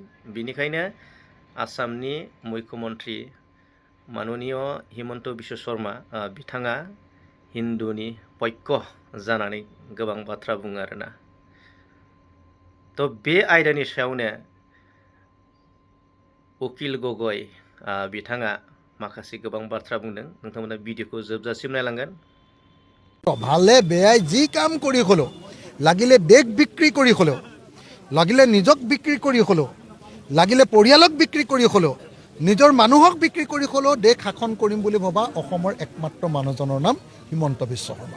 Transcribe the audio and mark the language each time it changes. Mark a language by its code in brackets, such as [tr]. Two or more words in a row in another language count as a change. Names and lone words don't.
[brx] बिनिखायनो आसामनि मुख्यमन्त्रि माननीय हिमन्त बिश्व शर्मा बिथाङा हिन्दुनि पक्ष जानानै गोबां बाथ्रा बुङो आरोना। तो बे आयदानि सायावनो उखिल गगৈ बिथाङा माखासे गोबां बाथ्रा बुंदों। नोंथांमोना भिडिअखौ जोबजासिम नायलांगोन। [as] ভালে বেয়াই যি কাম কৰি হলেও লাগিলে দেশ বিক্ৰী কৰি হলেও লাগিলে নিজক বিক্ৰী কৰি হলেও লাগিলে পৰিয়ালক বিক্ৰী কৰি হলেও নিজৰ মানুহক বিক্ৰী কৰি হলেও দেশ শাসন কৰিম বুলি ভবা অসমৰ একমাত্ৰ মানুহজনৰ নাম হিমন্ত বিশ্ব শৰ্মা।